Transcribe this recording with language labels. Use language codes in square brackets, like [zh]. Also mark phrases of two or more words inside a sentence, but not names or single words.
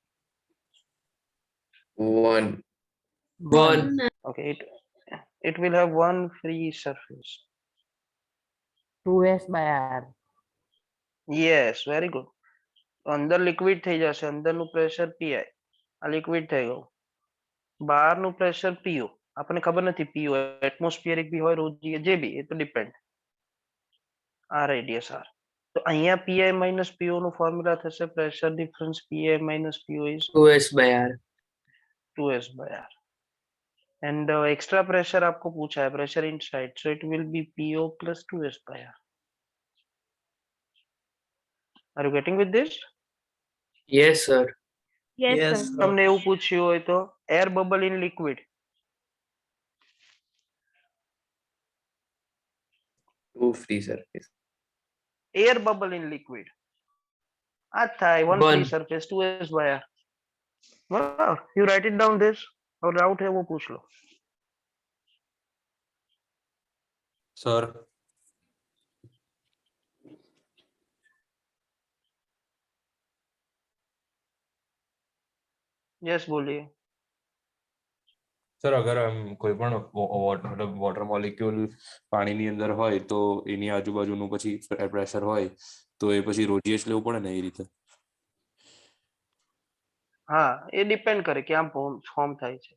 [en] One. One. Okay, it will have one free surface. 2s by r. Yes, very good. [gu] અંદર લિક્વિડ થઈ જશે, અંદરનું પ્રેશર પીઆઈ, આ લિક્વિડ થઈ ગયું. બહારનું પ્રેશર પીઓ, આપણને ખબર નથી પીઓ એટમોસ્ફિયરિક બી હોય રોજી જે બી, એ તો ડિપેન્ડ. આ રેડિયસ આર. તો અહીંયા [en] Pi minus Po [gu] નું ફોર્મ્યુલા થશે [en] pressure difference Pi minus Po is 2s by r. 2s by r. And extra pressure [hi] आपको पूछा है [en] pressure inside, so it will be PO plus 2s by r. Are you getting with this? Yes, sir. Yes, Yes, sir. sir. [gu] તમને એવું પૂછ્યું હોય તો [en] air bubble in liquid, Two free surface. air bubble in liquid, [gu] આ થાય [en] one free One. surface 2s by r. બરાબર, you write it down this, [hi] और डाउट है वो पूछ लो. [gu] સર [hi] यस बोलिए. [gu] સર અગર કોઈ પણ મતલબ [en] water molecule [gu] પાણીની અંદર હોય તો એની આજુબાજુનું પછી પ્રેશર હોય તો એ પછી રોજીએસ લેવું પડે ને એ રીતે. હા, એ ડિપેન્ડ કરે કે આમ ફોર્મ થાય છે.